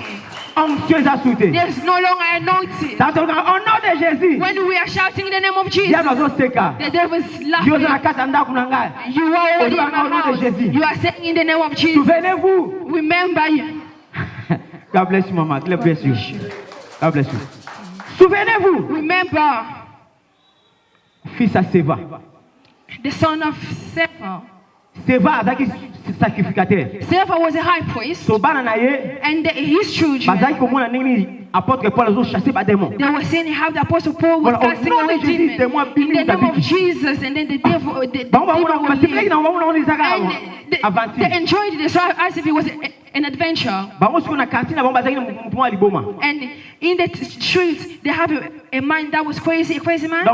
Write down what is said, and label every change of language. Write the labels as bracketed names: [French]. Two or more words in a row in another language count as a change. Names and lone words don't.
[English] There's no longer anointing. When we are shouting in the name of Jesus, the devil is laughing. You are already in the house. You are saying in the name of Jesus. Remember you. God bless you, Mama. God bless you. God bless you. [French] Souvenez-vous. [English] Remember. [French] Fils à Séva. [English] The son of Seva. [Lingala] Seva azaki sacrificateur. [English] Seva was a high priest. [Lingala] So bana na ye. [English] And his children. [Lingala] Bazaki komona nini apôtre Paul azo chasser ba démon. [English] They were saying how the apostle Paul was casting out a demon. In the name of Jesus, and then the devil will leave. And they enjoyed it as if it was an adventure. And in the streets, they have a man that was crazy, a crazy man.